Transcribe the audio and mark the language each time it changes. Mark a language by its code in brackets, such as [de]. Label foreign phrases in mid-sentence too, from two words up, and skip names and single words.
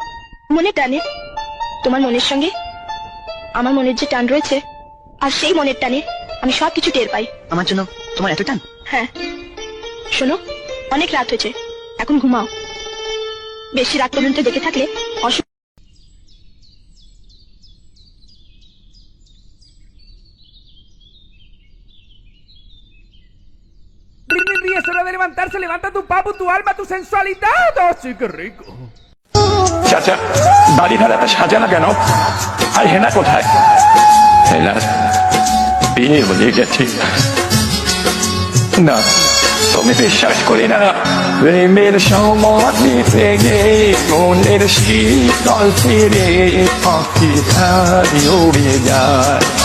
[bn] মনে টানে। তোমার মনের সঙ্গে আমার মনের যে টান রয়েছে, আর সেই মনের টানে আমি সবকিছু টের পাই। আমার জন্য তোমার এত টান? হ্যাঁ। শোনো, অনেক রাত হয়েছে, এখন ঘুমাও। বেশি রাত পর্যন্ত দেখে থাকলে [es] Britney es hora de levantarse, levanta tu papo, tu alma, tu sensualidad. ¡Oh, sí, qué rico! [bn] চাচা, বাড়ি ভাড়াটা সাজানো কেন? আর হেনা কোথায়? হেনা বিয়ে হয়ে গেছে। না, তুমি বিশ্বাস করি না। প্রেমের সমাধিতে গে মনের শীতল ফিরে পাখি ধারি উড়ে যায়।